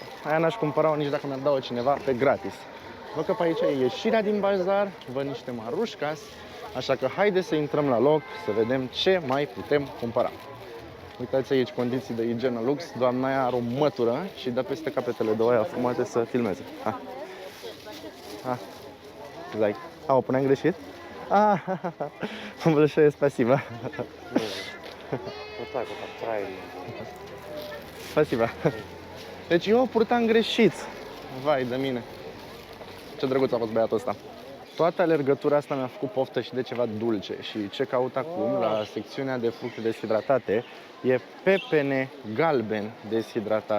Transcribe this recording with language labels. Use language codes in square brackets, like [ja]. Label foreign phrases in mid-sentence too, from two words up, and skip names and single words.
[ro] Aia n-aș cumpăra-o nici dacă mi-ar da-o cineva pe gratis. Văd că pe aici e ieșirea din bazar, văd niște marușcas, așa că haide să intrăm la loc, să vedem ce mai putem cumpăra. Uitați aici condiții de igienă lux, doamna aia are o mătură și dă peste capetele de oaia frumoase să filmeze. Ha. Ha. Like. O puneam greșit? [ru] Большое спасибо. Вот так вот, правильно. Spasiba. [ro] Deci eu o purtam greșit. Vai de mine. Ce drăguț a fost băiatul ăsta. Toată alergătura asta mi-a făcut poftă și de ceva dulce. Și ce caut acum la secțiunea de fructe deshidratate e pepene galben deshidratat.